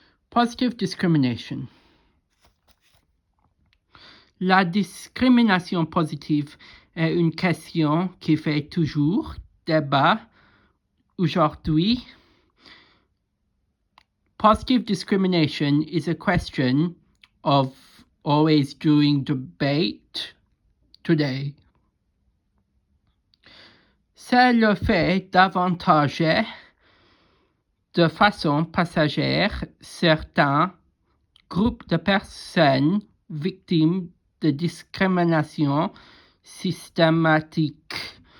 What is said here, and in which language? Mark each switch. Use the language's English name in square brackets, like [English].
[English] Positive discrimination. [French] La discrimination positive est une question qui fait toujours débat aujourd'hui. [English] Positive discrimination is a question of always doing debate today. [French] C'est le fait d'avantager de façon passagère certains groupes de personnes victimes de discrimination systematique.